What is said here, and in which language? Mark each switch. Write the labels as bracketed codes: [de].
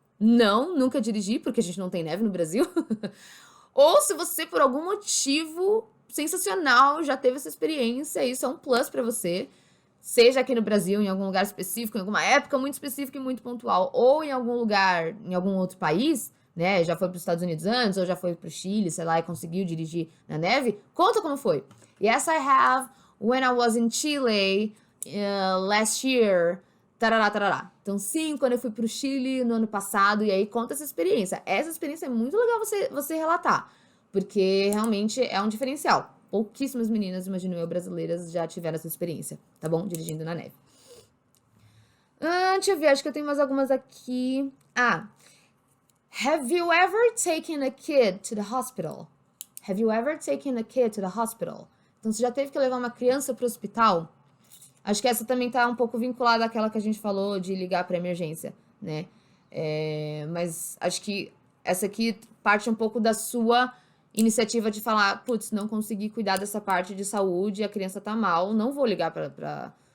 [pt] Não, nunca dirigi, porque a gente não tem neve no Brasil. Ou se você, por algum motivo sensacional, já teve essa experiência, isso é um plus pra você, seja aqui no Brasil, em algum lugar específico, em alguma época muito específica e muito pontual, ou em algum lugar, em algum outro país, né, já foi para os Estados Unidos antes, ou já foi para o Chile, sei lá, e conseguiu dirigir na neve, conta como foi. [en] Yes, I have, when I was in Chile, last year, tarará, tarará. [pt] Então, sim, quando eu fui pro Chile no ano passado, e aí conta essa experiência. Essa experiência é muito legal você relatar, porque realmente é um diferencial. Pouquíssimas meninas, imagino eu, brasileiras, já tiveram essa experiência, tá bom? Dirigindo na neve. Deixa eu ver, acho que eu tenho mais algumas aqui. [en] Have you ever taken a kid to the hospital? Have you ever taken a kid to the hospital? [pt] Então, você já teve que levar uma criança para o hospital? Acho que essa também tá um pouco vinculada àquela que a gente falou de ligar para emergência, né? Mas acho que essa aqui parte um pouco da sua iniciativa de falar, putz, não consegui cuidar dessa parte de saúde, a criança tá mal, não vou ligar pra...